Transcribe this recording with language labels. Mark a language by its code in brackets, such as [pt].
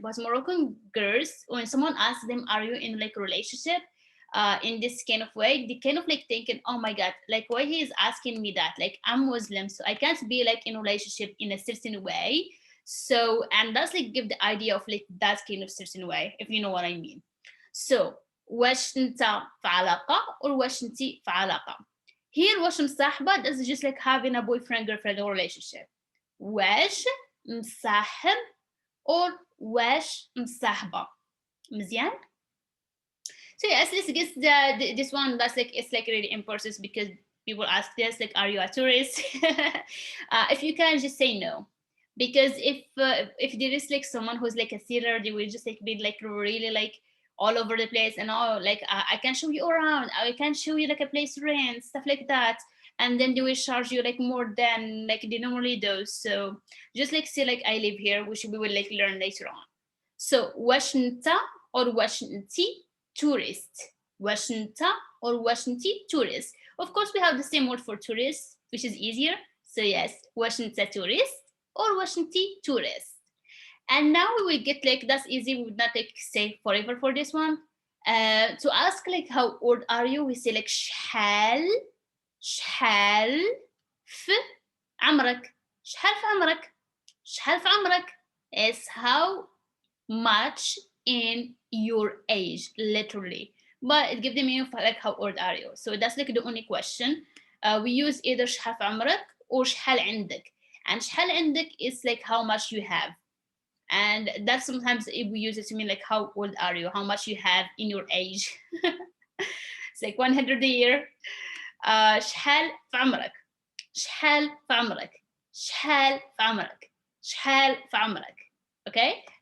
[en] But Moroccan girls, when someone asks them, "Are you in like a relationship?" In this kind of way, they kind of like thinking, "Oh my God, like why he is asking me that? Like I'm Muslim, so I can't be like in a relationship in a certain way." So, and that's like give the idea of like that kind of certain way, if you know what I mean. [ar] So واش انت في علاقة or واش انتي في علاقة. [en] Here [ar] واش مصاحبة, [en] that's just like having a boyfriend girlfriend relationship. [ar] واش مصاحب or واش مصاحبة. مزيان. [en] So yes, let's get this one. That's like it's like really important because people ask this like, are you a tourist? If you can just say no, because if there is like someone who's like a sealer, they will just like be like really like all over the place and all like I can show you around, I can show you like a place to rent, stuff like that, and then they will charge you like more than like they normally do. So just like say like I live here, which we will like learn later on. [ar] So واش انت or واش انتي tourist. واش انت or واش انتي tourist. [en] Of course we have the same word for tourist, which is easier. So yes, [ar] واش انت [en] tourist or [ar] واش انتي [en] tourist. And now we will get like that's easy, we would not like say forever for this one. To ask like how old are you, we say like [ar] شحال شحال في عمرك. شحال في عمرك. شحال في عمرك [en] is how much in your age, literally. But it gives the meaning of like how old are you. So that's like the only question. We use either [ar] شحال في عمرك or شحال عندك. [en] And [ar] شحال عندك [en] is like how much you have. And that sometimes we use it to mean like how old are you, how much you have in your age. It's like 100 a year. [ar] شحال في عمرك. شحال في عمرك. شحال في عمرك. شحال في عمرك. [en] Okay?